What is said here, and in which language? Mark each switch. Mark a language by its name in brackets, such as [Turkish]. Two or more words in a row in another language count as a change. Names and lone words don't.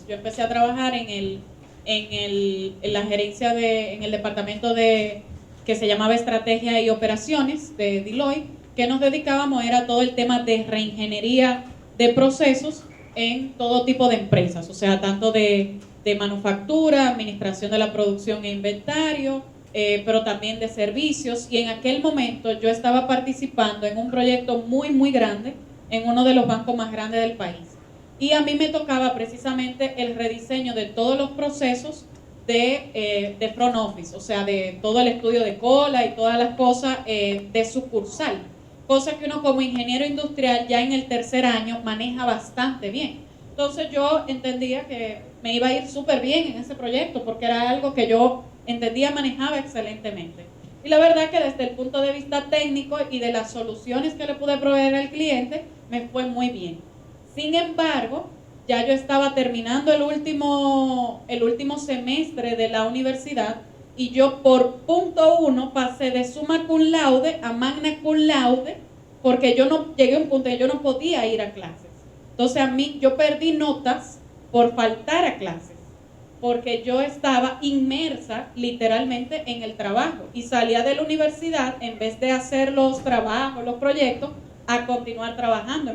[Spanish] Yo empecé a trabajar en la gerencia en el departamento que se llamaba Estrategia y Operaciones de Deloitte, que nos dedicábamos era todo el tema de reingeniería de procesos en todo tipo de empresas, o sea, tanto de manufactura, administración de la producción e inventario, pero también de servicios. Y en aquel momento yo estaba participando en un proyecto muy, muy grande en uno de los bancos más grandes del país. Y a mí me tocaba precisamente el rediseño de todos los procesos de [English] front office, [Spanish] o sea, de todo el estudio de cola y todas las cosas de sucursal. cosa que uno como ingeniero industrial ya en el tercer año maneja bastante bien. Entonces yo entendía que me iba a ir súper bien en ese proyecto porque era algo que yo entendía, manejaba excelentemente. Y la verdad que desde el punto de vista técnico y de las soluciones que le pude proveer al cliente, me fue muy bien. Sin embargo, ya yo estaba terminando el último semestre de la universidad y yo por punto 1 pasé de [Latin] summa cum laude [Spanish] a [Latin] magna cum laude [Spanish] porque yo no llegué a un punto que yo no podía ir a clases. Entonces yo perdí notas por faltar a clases, porque yo estaba inmersa literalmente en el trabajo y salía de la universidad en vez de hacer los trabajos, los proyectos, a continuar trabajando.